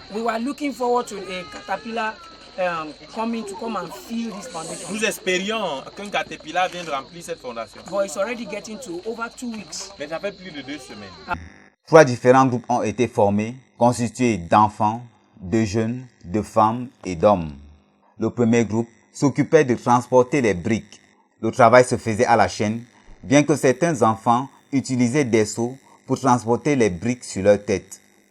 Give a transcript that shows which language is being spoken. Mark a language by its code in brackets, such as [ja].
[en] We were looking forward to a caterpillar coming to come and fill this foundation. [fr] Nous espérions qu'un caterpillar vienne remplir cette fondation. [en] But it's already getting to over 2 weeks. [fr] Mais ça fait plus de 2 semaines. 3 différents groupes ont été formés, constitués d'enfants, de jeunes, de femmes et d'hommes. Le premier groupe s'occupait de transporter les briques. Le travail se faisait à la chaîne, bien que certains enfants utilisaient des seaux pour transporter les briques sur leur tête.